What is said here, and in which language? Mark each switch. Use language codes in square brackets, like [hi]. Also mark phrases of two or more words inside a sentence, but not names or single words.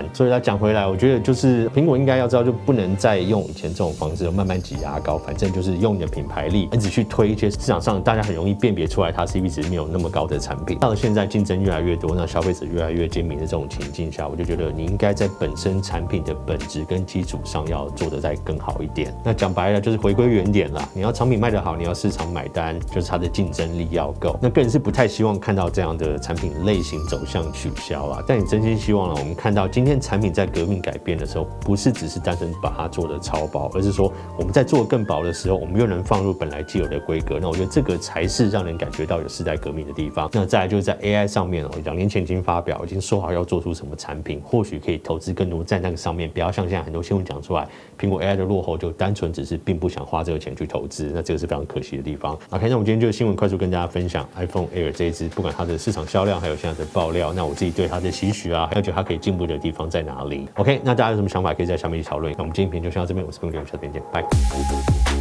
[zh] 所以他講回來，我覺得就是蘋果應該要知道，就不能再用以前這種方式慢慢擠牙膏，反正就是用你的品牌力，一直去推一些市場上大家很容易辨別出來它 CP 值沒有那麼高的產品。到了現在競爭越來越多，那消費者越來越精明的這種情境下，我就覺得你應該在本身產品的本質跟基礎上要做得再更好一點。那講白了就是回歸原點啦，你要產品賣得好，你要市場買單，就是它的競爭力要夠。那個人是不太希望看到這樣的產品類型走向取消啊，但你真心希望我們看到今天產品在革命改變的時候，不是只是單純把它做得超薄，而是說我們在做更薄的時候，我們又能放入本來既有的規格。那我覺得這個才是讓人感覺到有世代革命的地方。那再來就是在 AI 上面2年前已經發表，已經說好要做出什麼產品，或許可以投資更多在那個上面，不要像現在很多新聞講出來，蘋果 AI 的落後就單純只是並不想花這個錢去投資，那這個是非常可惜的地方。OK， 那我們今天就新聞快速跟大家分享 iPhone Air 這一支，不管它的市場銷量，還有現在的爆料，那我自己對它的期許啊，還有覺得它可以進步的地方在哪裡 ？OK， 那大家有什麼想法可以在下面一起討論。那我們今天影片就先到這邊，我是彭總，下次見，拜。